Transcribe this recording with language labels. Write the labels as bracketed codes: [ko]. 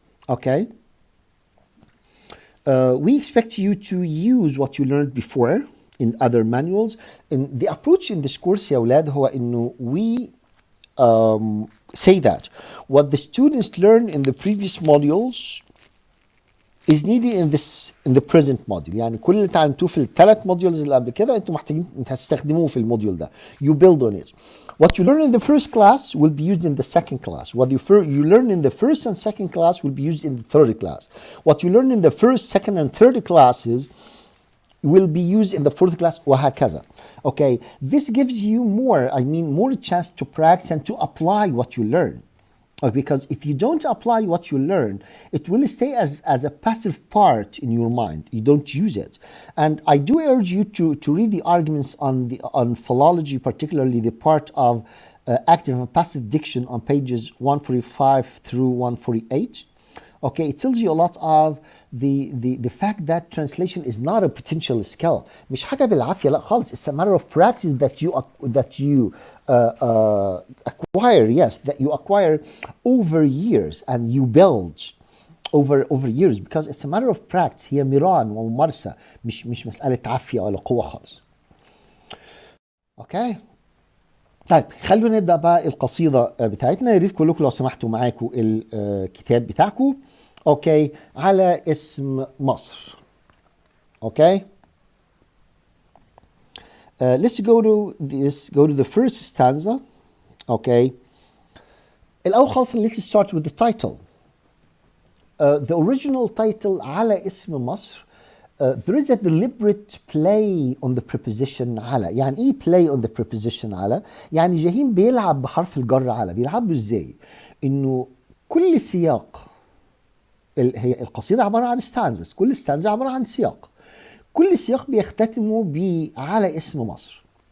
[en] Okay, we expect you to use what you learned before in other manuals. And the approach in this course [ar] يا أولاد هو إنه [en] we say that what the students learned in the previous modules is needed in the present module. [ar] يعني كل اللي اتعلمتوه في الثلاث modules اللي قبل كده انتوا محتاجين تستخدموه في الموديول ده. [en] You build on it. What you learn in the first class will be used in the second class. What you learn in the first and second class will be used in the third class. What you learn in the first, second, and third classes will be used in the fourth class, [ar] وهكذا. [en] Okay, this gives you more chance to practice and to apply what you learn. Because if you don't apply what you learn, it will stay as a passive part in your mind. You don't use it. And I do urge you to read the arguments on philology, particularly the part of active and passive diction on pages 145 through 148. Okay, it tells you a lot of the fact that translation is not a potential skill. [ar] مش حاجة بالعافية لا خالص. [en] It's a matter of practice that you acquire. Yes, that you acquire over years and you build over years, because it's a matter of practice. [ar] هي مران وممارسة مش مسألة عافية ولا قوة خالص. Okay. طيب خلونا نبدأ بقى القصيدة بتاعتنا. يا ريت كلكم لو سمحتوا معاكم الكتاب بتاعكم اوكي على اسم مصر. [en] Okay let's go to the first stanza. [ar] اوكي الأول خالص [en] let's start with the title. The original title على اسم مصر. There is a deliberate play on the preposition على. [ar] يعني ايه [en] play on the preposition [ar] على؟ يعني جاهين بيلعب بحرف الجر على. بيلعبوا ازاي؟ انه كل سياق هي القصيدة عبارة عن stanzas، كل stanza عبارة عن سياق، كل سياق بيختتموا على اسم مصر.